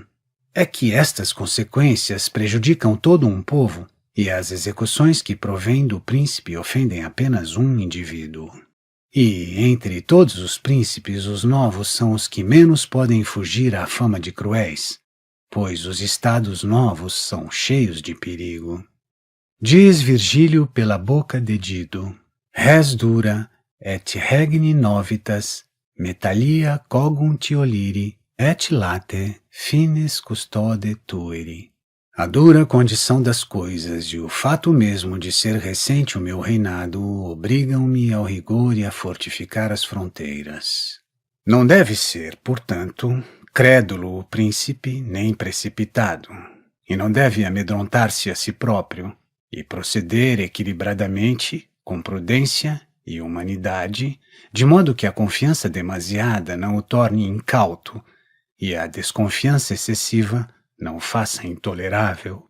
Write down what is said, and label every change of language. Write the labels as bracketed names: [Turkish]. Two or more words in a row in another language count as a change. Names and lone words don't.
[Portuguese] É que estas consequências prejudicam todo um povo, e as execuções que provêm do príncipe ofendem apenas um indivíduo. E, entre todos os príncipes, os novos são os que menos podem fugir à fama de cruéis, pois os estados novos são cheios de perigo. Diz Virgílio pela boca de Dido: [Latin] res dura et regni novitas, metallia cogunt oliri, et late fines custode tueri. [Portuguese] A dura condição das coisas e o fato mesmo de ser recente o meu reinado obrigam-me ao rigor e a fortificar as fronteiras. Não deve ser, portanto, crédulo o príncipe, nem precipitado, e não deve amedrontar-se a si próprio, e proceder equilibradamente, com prudência e humanidade, de modo que a confiança demasiada não o torne incauto, e a desconfiança excessiva não o faça intolerável.